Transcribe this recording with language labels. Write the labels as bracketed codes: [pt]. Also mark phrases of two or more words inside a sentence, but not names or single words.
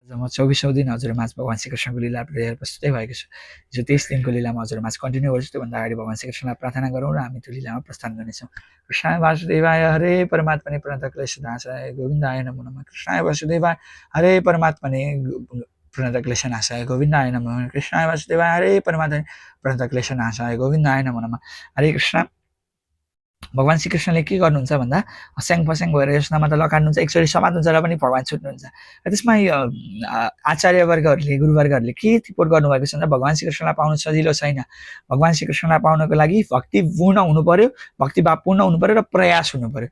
[ne] म 24औं दिन हजुरमाझ भगवान श्रीकृष्णको लीला लिएर प्रस्तुतै भएको छु। हिजो 23 दिनको लीलामा हजुरमाझ कन्टिन्यू गर्छु। त्योभन्दा अगाडि भगवान श्रीकृष्णलाई प्रार्थना गरौँ र हामी त्यो लीलामा प्रस्थान गर्नेछौँ। [sa] कृष्णाय वासुदेवाय हरे परमात्मने प्रणतक्लेशनाशाय गोविन्दाय नमो नमः। कृष्णाय वासुदेवाय हरे परमात्मने प्रणतक्लेशनाशाय गोविन्दाय नमो नमः। कृष्णाय वासुदेवाय हरे परमात्मने प्रणतक्लेशनाशाय गोविन्दाय नमो नमः। हरे कृष्ण। [ne] भगवान श्रीकृष्णले के गर्नुहुन्छ भन्दा स्याङ फस्याङ भएर यसमा त लकाड्नुहुन्छ, एकचोटि समात्नुहुन्छ र पनि भगवान छुट्नुहुन्छ। त्यसमा आचार्यवर्गहरूले गुरुवर्गहरूले के टिप्पणी गर्नुभएको छ भन्दा भगवान श्रीकृष्णलाई पाउनु सजिलो छैन। भगवान श्रीकृष्णलाई पाउनको लागि भक्ति पूर्ण हुनु पर्यो, भक्तिभाव पूर्ण हुनु पर्यो र प्रयास हुनु पर्यो।